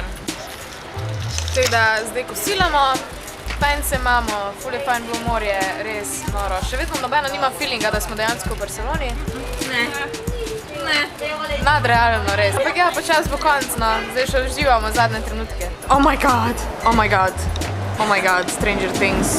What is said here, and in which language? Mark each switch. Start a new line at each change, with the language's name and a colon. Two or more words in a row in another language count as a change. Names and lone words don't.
Slovenian: Tako da zdaj kosilamo, pence imamo, ful je fajn bilo morje, res noro. Še vedno nobeno nima feelinga, da smo dejansko v Barceloni. Ne. Ne. Nadrealno, res. Ampak ja, počas bo konc, no. Zdaj še uživamo zadnje trenutke.
English: Oh my god, oh my god, oh my god, Stranger Things.